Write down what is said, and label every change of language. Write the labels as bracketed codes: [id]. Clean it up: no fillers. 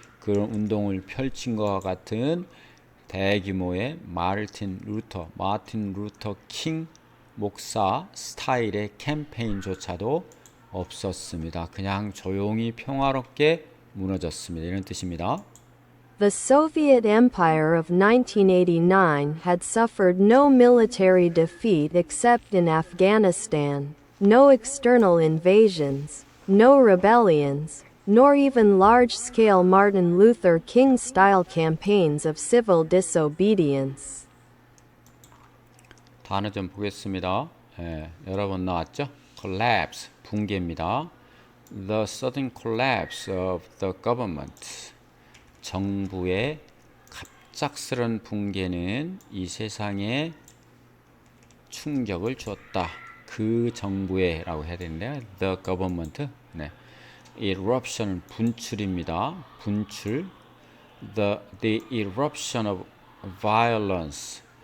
[ko] 그런 운동을 펼친 것과 같은 대규모의 마틴 루터 킹 목사 스타일의 캠페인조차도 없었습니다. 그냥 조용히 평화롭게 무너졌습니다. 이런 뜻입니다. [en] The Soviet Empire of 1989 had suffered no military defeat except in Afghanistan, no external invasions, no rebellions, nor even large-scale Martin Luther King-style campaigns of civil disobedience. [ko] 단어 좀 보겠습니다. 여러 번 나왔죠? collapse, 붕괴입니다. [en] The sudden collapse of the government. [ko] 정부의 갑작스런 붕괴는 이 세상에 충격을 주었다. 그 정부에라고 해야 되는데요. [en] The government. [ko] Eruption, 분출입니다. 분출. [en] The eruption of violence.